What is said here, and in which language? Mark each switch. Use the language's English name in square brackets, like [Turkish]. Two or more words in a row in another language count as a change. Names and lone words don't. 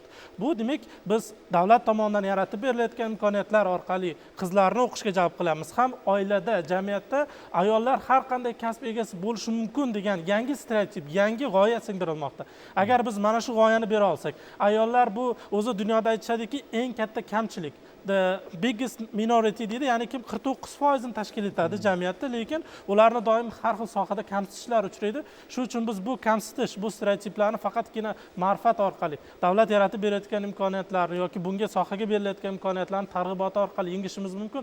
[Uzbek] Bu demak, biz davlat tomonidan yaratib berilayotgan imkoniyatlar orqali qizlarni o'qishga jalb qilamiz. Ham oilada, jamiyatda ayollar har qanday kasb egasi bo'lishi mumkin degan yangi stereotip, yangi g'oya singdirilmoqda. Agar biz mana shu g'oyani bera olsak, ayollar bu o'zi dunyoda aytishadiki, eng katta kamchilik, [English] the biggest minority [Uzbek] deydi, ya'ni kim 49% ni tashkil etadi jamiyatda, lekin ularni doim har xil sohada kamsitishlar uchraydi. Shuning uchun biz bu kamsitish, bu stereotiplarni faqatgina ma'rifat orqali, davlat yaratib berayotgan imkoniyatlarni yoki bunga sohaga berilayotgan imkoniyatlarni targ'iboti orqali yengishimiz mumkin.